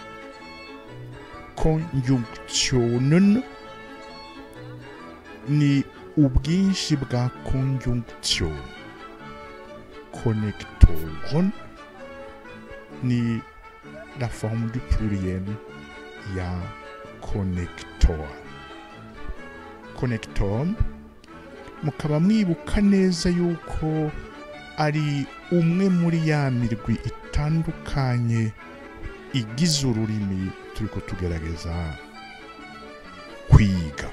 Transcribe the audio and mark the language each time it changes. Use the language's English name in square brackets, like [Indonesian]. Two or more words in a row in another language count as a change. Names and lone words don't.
[Rundi] Conjunctionen ni ubwinshi bwa conjunction. Connectoren ni [French] la forme du pluriel [Rundi] ya connector. Connector mukaba mwibuka neza yuko ari umwe muri ya mirwi itandukanye igize ururimi turiko tugerageza kwiga.